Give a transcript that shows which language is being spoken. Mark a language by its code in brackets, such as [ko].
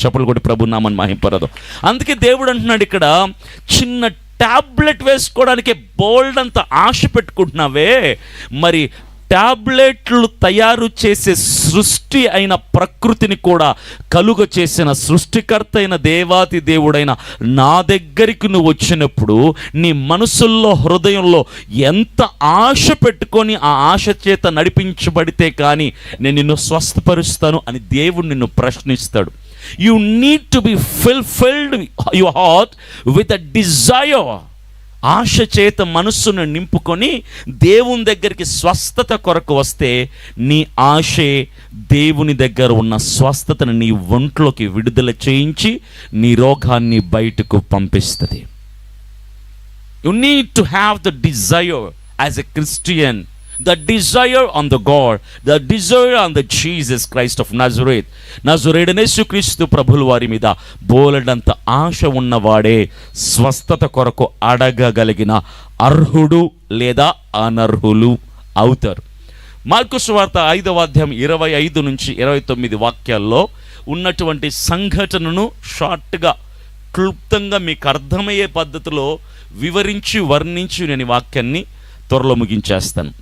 [te] చెప్పలు కూడా ప్రభు నామని మహింపరదు. అందుకే దేవుడు అంటున్నాడు ఇక్కడ, చిన్న ట్యాబ్లెట్ వేసుకోవడానికి బోల్డ్ అంత ఆశ పెట్టుకుంటున్నావే, మరి ట్యాబ్లెట్లు తయారు చేసే సృష్టి అయిన ప్రకృతిని కూడా కలుగ చేసిన సృష్టికర్త అయిన దేవాతి దేవుడైన నా దగ్గరికి నువ్వు వచ్చినప్పుడు నీ మనసుల్లో, హృదయంలో ఎంత ఆశ పెట్టుకొని ఆ ఆశ చేత నడిపించబడితే కానీ నేను నిన్ను స్వస్థపరుస్తాను అని దేవుడు నిన్ను ప్రశ్నిస్తాడు. [en] You need to be fulfilled your heart with a desire. [te] ఆశ చేత మనస్సును నింపుకొని దేవుని దగ్గరికి స్వస్థత కొరకు వస్తే నీ ఆశే దేవుని దగ్గర ఉన్న స్వస్థతను నీ ఒంట్లోకి విడుదల చేయించి నీ రోగాన్ని బయటకు పంపిస్తుంది. [en] You need to have the desire as a Christian, the desire on the God, the desire on the Jesus Christ of Nazareth. [te] నజరేయుడైన యేసుక్రీస్తు ప్రభుల వారి మీద బోలెడంత ఆశ ఉన్నవాడే స్వస్థత కొరకు అడగగలిగిన అర్హుడు లేదా అనర్హులు అవుతారు. మార్కు సువార్త 5వ అధ్యాయం 25 నుంచి 29 వాక్యాల్లో ఉన్నటువంటి సంఘటనను షార్ట్గా, క్లుప్తంగా మీకు అర్థమయ్యే పద్ధతిలో వివరించి వర్ణించి నేను ఈ వాక్యాన్ని త్వరలో ముగించేస్తాను.